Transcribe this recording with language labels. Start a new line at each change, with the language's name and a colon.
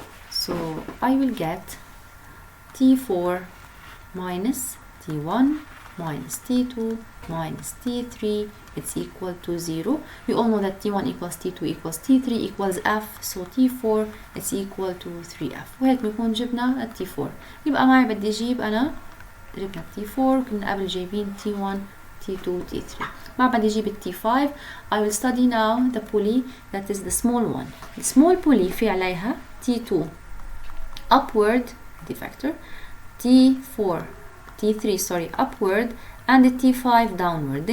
English: So I will get T4 minus T1 minus T2 minus T3 it's equal to 0. We all know that T1 equals T2 equals T3 equals F, so T4 it's equal to 3F.
Arabic: وهيك بنكون جبنا ال T4. يبقى معي بدي أجيب أنا جبنا T4 كنا قبل جايبين T1 T2 T3. ما بدي أجيب ال T5.
English: I will study now the pulley that is the small one. The small pulley
Arabic: في عليها
English: T2 upward the factor, T4 T3 sorry upward and the T5 downward.